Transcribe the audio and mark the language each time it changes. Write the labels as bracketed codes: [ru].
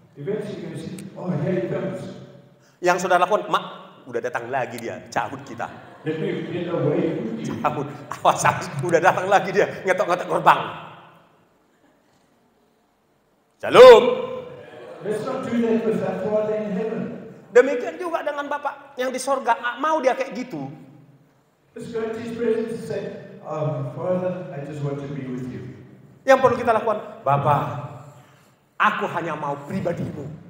[en] Eventually you're going to see, oh, here he comes. [id] Yang saudara lakukan, mak, udah datang lagi dia, cabut kita. [en] Let me get away with you. [id] Cabut, awas, udah datang lagi dia, ngetok-ngetok gerbang. Shalom. [en] Let's not do that with our Father in heaven. [id] Demikian juga dengan Bapak yang di sorga, nggak mau dia kayak gitu. [en] Let's go into His presence and say, Father, I just want to be with you. [id] Yang perlu kita lakukan, Bapak, aku hanya mau pribadimu.